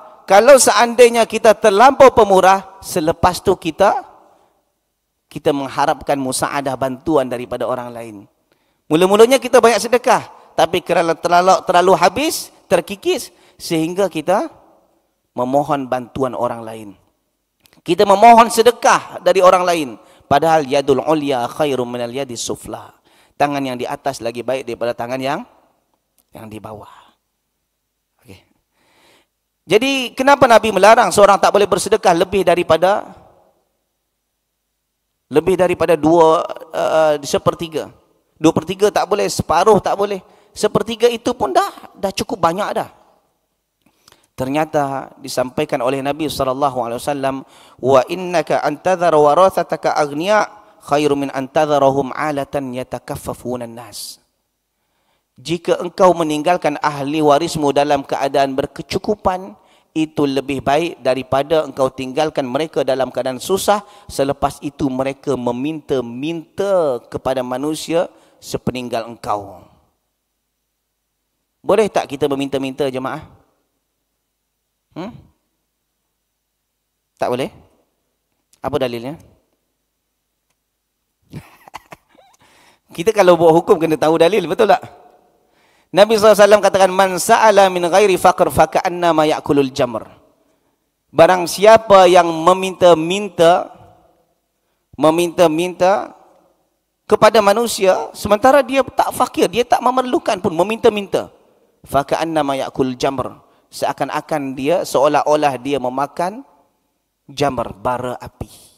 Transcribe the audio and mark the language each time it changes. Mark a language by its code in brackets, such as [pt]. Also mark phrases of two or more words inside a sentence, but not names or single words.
[ms] Kalau seandainya kita terlampau pemurah, selepas tu kita mengharapkan musaadah, bantuan daripada orang lain. Mula-mulanya kita banyak sedekah, tapi kerana terlalu habis, terkikis, sehingga kita memohon bantuan orang lain. Kita memohon sedekah dari orang lain. [ar] Padahal اليد العليا خير من اليد السفلى. [ms] Tangan yang di atas lagi baik daripada tangan yang di bawah. Okay. Jadi kenapa Nabi melarang seorang tak boleh bersedekah lebih daripada sepertiga. 2/3 tak boleh, separuh tak boleh. Sepertiga itu pun dah cukup banyak dah. Ternyata disampaikan oleh Nabi SAW, [ar] وإنك أن تذر ورثتك أغنياء خير من أن تذرهم عالة يتكففون الناس. [ms] Jika engkau meninggalkan ahli warismu dalam keadaan berkecukupan, itu lebih baik daripada engkau tinggalkan mereka dalam keadaan susah, selepas itu mereka meminta-minta kepada manusia sepeninggal engkau. Boleh tak kita meminta-minta, jemaah? Tak boleh? Apa dalilnya? Kita kalau buat hukum kena tahu dalil, betul tak? Nabi SAW katakan, [ar] من سأل من غير فقر فكأنما يأكل الجمر. [ms] Barang siapa yang meminta-minta kepada manusia, sementara dia tak fakir, dia tak memerlukan pun, meminta-minta. [ar] فكأنما يأكل الجمر. [ms] Seakan-akan dia, seolah-olah dia memakan jamr, bara api.